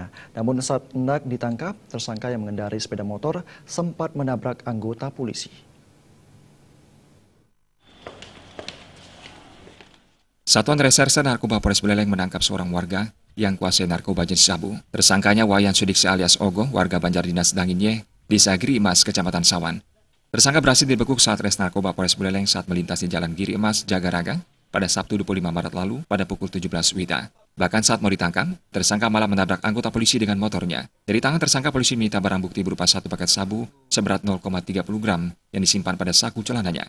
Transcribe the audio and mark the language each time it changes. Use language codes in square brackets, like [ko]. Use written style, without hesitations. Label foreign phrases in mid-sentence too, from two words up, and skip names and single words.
[id] Namun saat hendak ditangkap, tersangka yang mengendarai sepeda motor sempat menabrak anggota polisi. Satuan Reserse Narkoba Polres Buleleng menangkap seorang warga yang kuasai narkoba jenis sabu. Tersangkanya Wayan Sudikse alias Ogo, warga Banjardinas Danginye, Desa Giri Emas, Kecamatan Sawan. Tersangka berhasil dibekuk saat Res Narkoba Polres Buleleng saat melintas di Jalan Giri Emas, Jagaraga pada Sabtu 25 Maret lalu pada pukul 17 WITA. Bahkan saat mau ditangkap, tersangka malah menabrak anggota polisi dengan motornya. Dari tangan tersangka, polisi menyita barang bukti berupa satu paket sabu seberat 0,30 gram yang disimpan pada saku celananya.